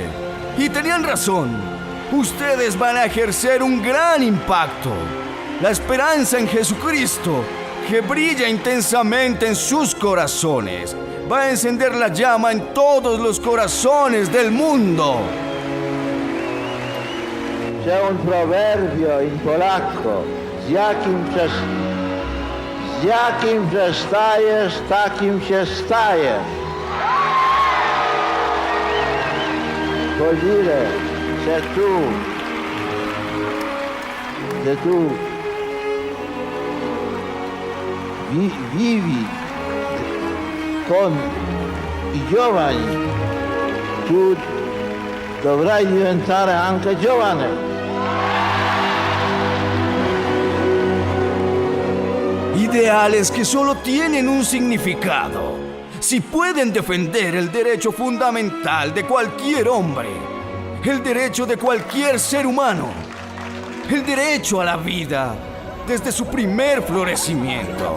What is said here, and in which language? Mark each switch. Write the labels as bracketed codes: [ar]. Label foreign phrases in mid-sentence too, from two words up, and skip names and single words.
[es] Y tenían razón. Ustedes van a ejercer un gran impacto. La esperanza en Jesucristo, que brilla intensamente en sus corazones, va a encender la llama en todos los corazones del mundo. [it] C'è un proverbio in polacco, [pl] z jakim przestajesz, takim się stajesz. [it] Vuol dire, se tu vivi con i giovani, tu dovrai diventare anche giovane. [es] Ideales que solo tienen un significado. Si pueden defender el derecho fundamental de cualquier hombre, el derecho de cualquier ser humano, el derecho a la vida desde su primer florecimiento.